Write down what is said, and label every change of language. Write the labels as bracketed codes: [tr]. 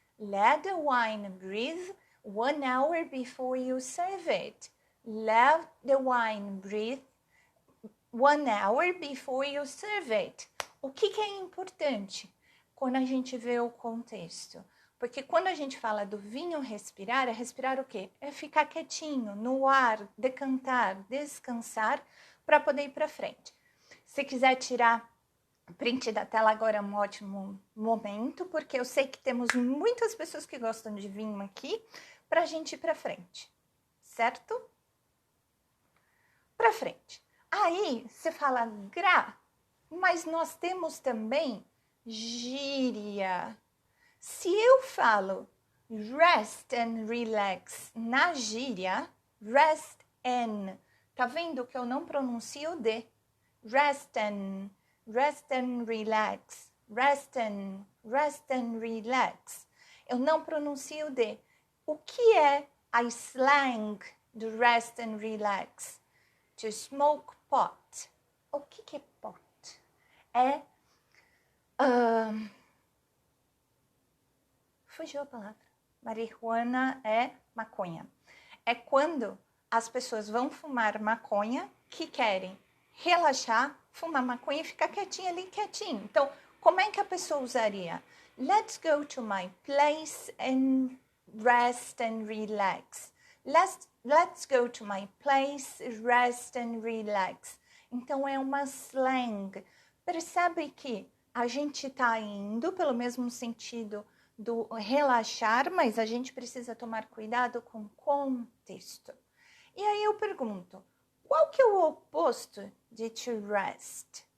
[en] Let the wine breathe 1 hour before you serve it. Let the wine breathe 1 hour before you serve it. [pt] O que é importante quando a gente vê o contexto? Porque quando a gente fala do vinho respirar, é respirar o quê? É ficar quietinho, no ar, decantar, descansar, para poder ir para frente. Se quiser tirar print da tela agora é um ótimo momento, porque eu sei que temos muitas pessoas que gostam de vinho aqui, para a gente ir para frente, certo? Para frente. Aí, você fala mas nós temos também gíria. Se eu falo [en] rest and relax [pt] na gíria, rest and, tá vendo que eu não pronuncio o D? [en] Rest and relax, rest and relax. [pt] Eu não pronuncio o D. O que é a slang do rest and relax? [en] To smoke pot. [pt] O que é pot? É... fugiu a palavra. Marihuana é maconha. É quando as pessoas vão fumar maconha que querem relaxar, fumar maconha e ficar quietinho ali, quietinho. Então, como é que a pessoa usaria? [en] Let's go to my place and rest and relax. Let's go to my place, rest and relax. [pt] Então, é uma slang. Percebe que a gente está indo pelo mesmo sentido do relaxar, mas a gente precisa tomar cuidado com o contexto. E aí eu pergunto, qual que é o oposto de to rest?